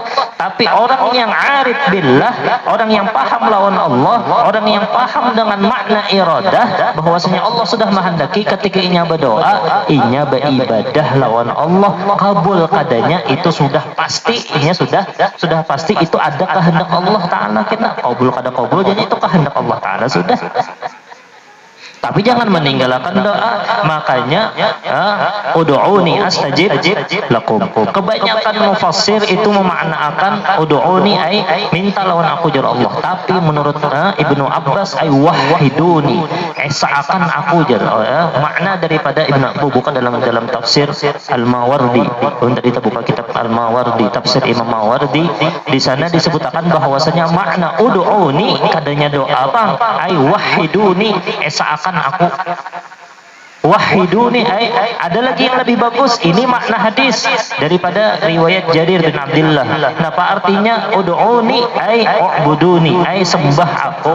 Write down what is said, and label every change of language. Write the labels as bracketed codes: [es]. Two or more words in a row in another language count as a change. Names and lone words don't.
[bjn] Tapi orang yang [ar] عارف بالله, [bjn] orang yang paham lawan Allah, orang yang paham dengan makna iradah, bahwasanya Allah sudah menghendaki ketika inya berdoa, inya beribadah lawan Allah, kabul kadanya itu sudah pasti, inya sudah pasti itu ada kehendak Allah Ta'ala. Kita kabul kada kabul, jadi itu kehendak Allah Ta'ala sudah. Tapi jangan meninggalkan doa. [ar] Makanya ادعوني أستجب لكم. [bjn] Kebanyakan mufassir itu memaknaakan [ar] ادعوني أي [bjn] minta lawan aku jar Allah. Tapi menurut Ibnu Abbas [ar] أي وحدوني, [bjn] seakan aku jar. Makna daripada Ibnu Abbas bukan dalam tafsir Al-Mawardi. Untuk kita buka kitab Al-Mawardi, tafsir Imam Mawardi, di sana disebutkan bahwasanya makna ud'uni kadanya doa bang [ar] أي وحدوني, [bjn] seakan aku wahiduni. Ada lagi yang lebih bagus, ini makna hadis daripada riwayat Jarir bin Abdullah. Apa artinya ud'uni [ar] أي اعبدوني, [bjn] ay sembah aku.